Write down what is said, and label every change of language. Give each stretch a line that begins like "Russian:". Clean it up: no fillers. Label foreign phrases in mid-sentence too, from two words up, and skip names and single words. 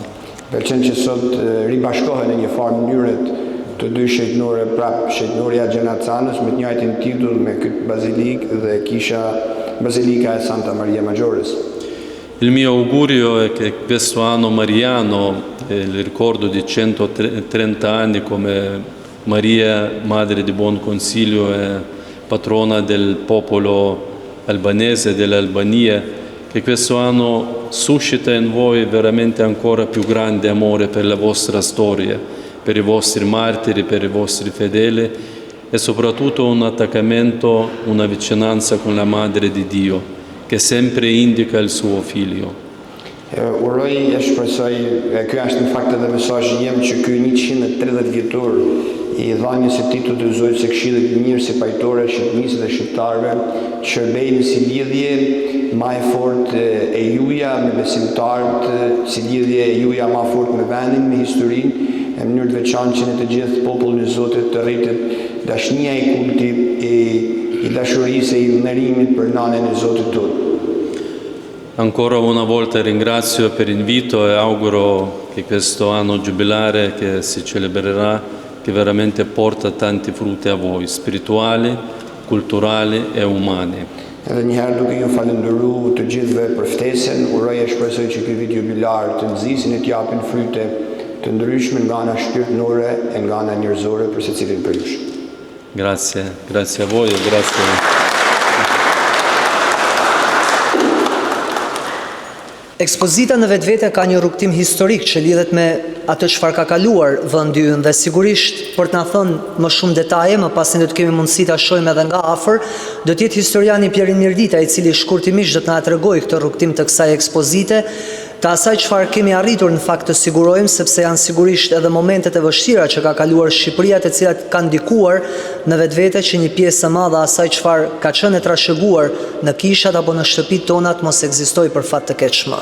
Albanian: Pëlqen që sot ribashkohen në një farë mënyrë të dy shejtënore prapë, shejtënoria e Gjenacanës me të njëjtin titull me këtë bazilikë dhe kisha Bazilika e Santa Maria Maggiores.
Italian: Il mio augurio è che questo anno mariano, il ricordo di 130 anni come Maria, Madre di Buon Consiglio e patrona del popolo albanese, dell'Albania, che questo anno suscita in voi veramente ancora più grande amore per la vostra storia, per I vostri martiri, per I vostri fedeli e soprattutto un attaccamento, una vicinanza con la Madre di Dio, che sempre indica il suo Figlio.
Albanian: Uroj e shpresoj, ky është në fakt edhe mesazhi jem që ky 130 vjetor I dhënies së titullit të Zotës së Këshillit Mirë si pajtore e shqipnisë dhe shqiptarëve, shërbejnë si lidhje më e fortë e juaja me besimtarët, si lidhje e juaja më e fortë me vendin, me historinë, në mënyrë të veçantë që në të gjithë popullin e Zotit të rritet dashnia I kultit I dashurisë e I ndërimit për nanën e Zotit tonë.
Italian: Ancora una volta ringrazio per l'invito e auguro che questo anno giubilare che si celebrerà che veramente porta tanti frutti a voi, spirituali, culturali e umani.
Albanian: Edhe njëherë duke ju falendëruar të gjithëve për ftesën, uroj e shpresoj që ky vit jubilar të nxisin e të japin fryte të ndryshme nga ana shpirtërore e nga ana njerëzore për secilin prej jush.
Italian: Grazie, grazie a voi e grazie.
Albanian: Ekspozita në vetvete ka një rrugtim historik që lidhet me atë çfarë ka kaluar vendi ynë dhe sigurisht për të na thënë më shumë detaje, më pas ne do të kemi mundësi ta shohim edhe nga afër, do të jetë historiani Pierin Mirdita I cili shkurtimisht do të na tregojë këtë rrugtim të kësaj ekspozite të asaj çfarë kemi arritur në fakt të sigurojmë, sepse janë sigurisht edhe momentet e vështira që ka kaluar Shqipëria, të cilat kanë ndikuar në vetvete që një pjesë e madhe asaj çfarë ka qenë e trashëguar në kishat apo në shtëpitë tona të mos ekzistojë për fat të keqshëm.